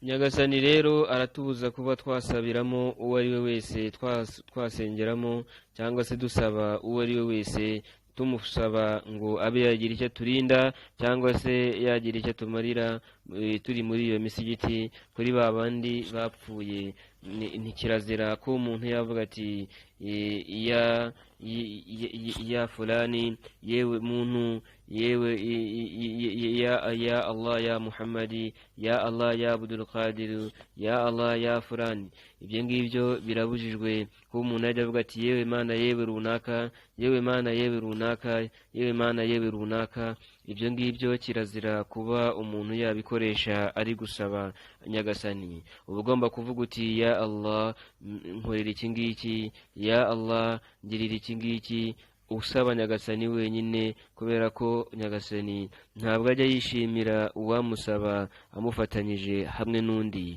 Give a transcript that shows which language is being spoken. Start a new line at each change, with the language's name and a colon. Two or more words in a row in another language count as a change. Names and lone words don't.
Kinyarwanda: nyagasani rero aratubuza kuba twasabiramo uwo ari we wese, twasengeramo cyangwa se dusaba uwo ari we wese, tumusaba ngo abe yagira icyo turinda cyangwa se yagira icyo tumarira turi muri iyo misigiti. Kuri ba bandi bapfuye ntikirazira ko umuntu yavuga ati
Arabic: يا فلان,
Kinyarwanda: yewe muntu, yewe
Arabic: يا الله يا محمد, يا الله يا عبد القادر, يا الله يا فلان.
Kinyarwanda: Ibyo ngibyo birabujijwe ko umuntu ajya avuga ati yewe mana yewe runaka, yewe mana yewe runaka, yewe mana yewe runaka. Ibyo ngibyo kirazira kuba umuntu yabikoresha ari gusaba nyagasani. Uba ugomba kuvuga uti
Arabic: يا الله
Kinyarwanda: nkorera iki ngiki,
Arabic: يا الله
Kinyarwanda: ngirira iki ngiki, usaba nyagasani wenyine, kubera ko nyagasani ntabwo ajya yishimira uwamusaba amufatanyije hamwe n'undi.